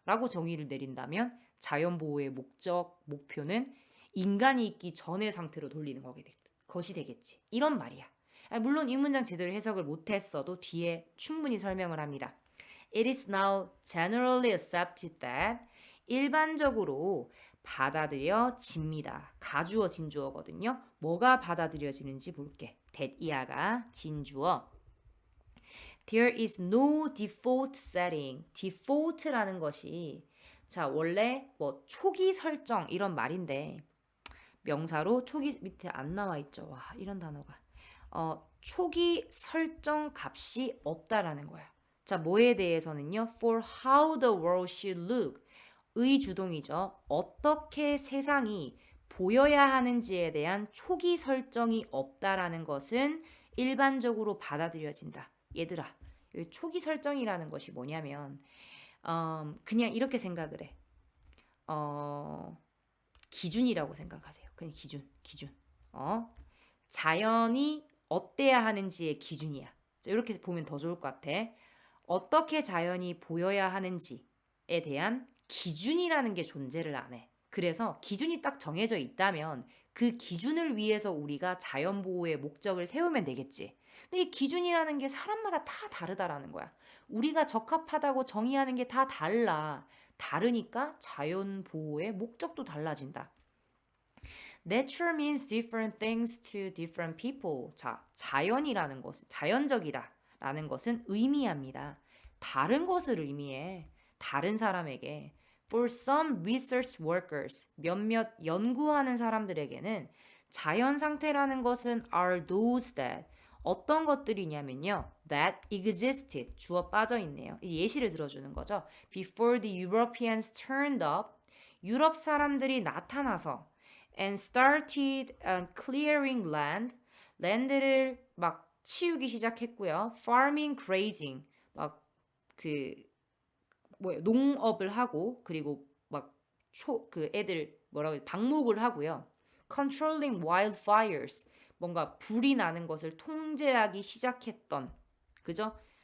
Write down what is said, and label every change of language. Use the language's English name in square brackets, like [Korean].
[Korean] 라고 정의를 내린다면 자연 보호의 목표는 인간이 있기 전의 상태로 돌리는 것이 되겠지. 이런 말이야. 물론 이 문장 제대로 해석을 못했어도 뒤에 충분히 설명을 합니다. [English] It is now generally accepted that [Korean] 일반적으로 받아들여집니다. 가주어 진주어거든요. 뭐가 받아들여지는지 볼게. that이야가 진주어. [English] There is no default setting. [Korean] default라는 것이 자 원래 뭐 초기 설정 이런 말인데 명사로 초기 밑에 안 나와 있죠. 와 이런 단어가 초기 설정 값이 없다라는 거야. 자 뭐에 대해서는요. [English] For how the world should look. [Korean] 의 주동이죠. 어떻게 세상이 보여야 하는지에 대한 초기 설정이 없다라는 것은 일반적으로 받아들여진다. 얘들아, 초기 설정이라는 것이 뭐냐면 그냥 이렇게 생각을 해. 기준이라고 생각하세요. 그냥 기준. 자연이 어때야 하는지의 기준이야. 자, 이렇게 보면 더 좋을 것 같아. 어떻게 자연이 보여야 하는지에 대한 기준이라는 게 존재를 안 해. 그래서 기준이 딱 정해져 있다면 그 기준을 위해서 우리가 자연보호의 목적을 세우면 되겠지. 근데 이 기준이라는 게 사람마다 다 다르다라는 거야. 우리가 적합하다고 정의하는 게 다 달라. 다르니까 자연보호의 목적도 달라진다. [English] Nature means different things to different people. [Korean] 자, 자연이라는 것은 자연적이다 라는 것은 의미합니다. 다른 것을 의미해. 다른 사람에게. [English] For some research workers, [Korean] 몇몇 연구하는 사람들에게는 자연 상태라는 것은 [English] are those that [Korean] 어떤 것들이냐면요. [English] that existed [Korean] 주어 빠져 있네요. 예시를 들어주는 거죠. [English] Before the Europeans turned up, [Korean] 유럽 사람들이 나타나서 [English] and started clearing land, [Korean] 랜드를 막 치우기 시작했고요. [English] farming, grazing, [Korean] 막 농업을 하고 그리고 막 애들 방목을 하고요. [English] controlling wildfires, [Korean] 뭔가 불이 나는 것을 통제하기 시작했던 그죠?